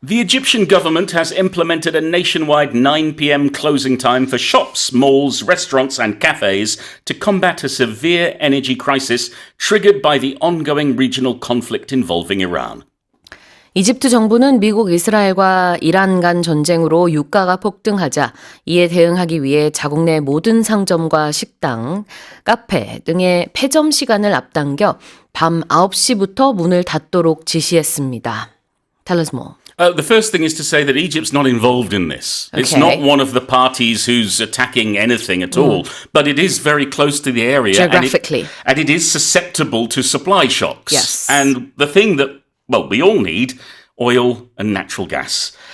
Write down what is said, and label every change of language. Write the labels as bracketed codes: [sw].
[en] The Egyptian government has implemented a nationwide 9 p.m. closing time for shops, malls, restaurants and cafes to combat a severe energy crisis triggered by the ongoing regional conflict involving Iran. [ko] 이집트 정부는 미국 이스라엘과 이란 간 전쟁으로 유가가 폭등하자 이에 대응하기 위해 자국 내 모든 상점과 식당, 카페 등의 폐점 시간을 앞당겨 밤 9시부터 문을 닫도록 지시했습니다. [en] Tell us more. The first thing is to say that Egypt's not involved in this. Okay. It's not one of the parties who's attacking anything at all, but it is very close to the area. Geographically. And it is susceptible to supply shocks. Yes. And the thing that, well, we all need, oil and natural gas.